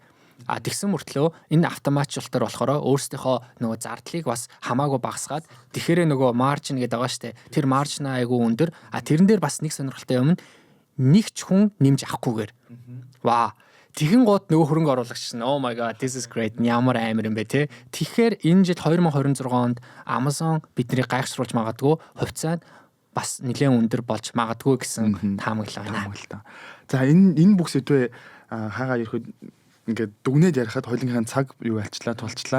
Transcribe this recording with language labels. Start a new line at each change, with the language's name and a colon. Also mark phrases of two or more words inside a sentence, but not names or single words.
Mongolian: Тэгсэн мөртлөө энэ автоматжуулалтаар болохоор өөрсдийнхөө нөгөө зардлыг бас хамаагүй багасгаад тэгэхээр нөгөө маржин гэдэг байгаа штэ. Тэр маржин айгүй өндөр. Тэрэн дээр бас нэг сонирхолтой юм нь нэг ч хүн нэмж авахгүйгээр. Ваа. Тэгэн гууд нөгөө хөрөнгө оруулагч нь
English: oh my god this is great
Mongolian: ямар амар юм бэ те. Тэгэхээр энэ жил 2026 онд Amazon биднийг гайхшруулж магадгүй хувьцаанд бас нэлээд өндөр болж магадгүй гэсэн таамаглал байна. За энэ бүх сэдвээ хаагаа ирэхэд ингээд дүгнээд ярихад хоёулынхаа цаг юу алчлаа тулчлаа.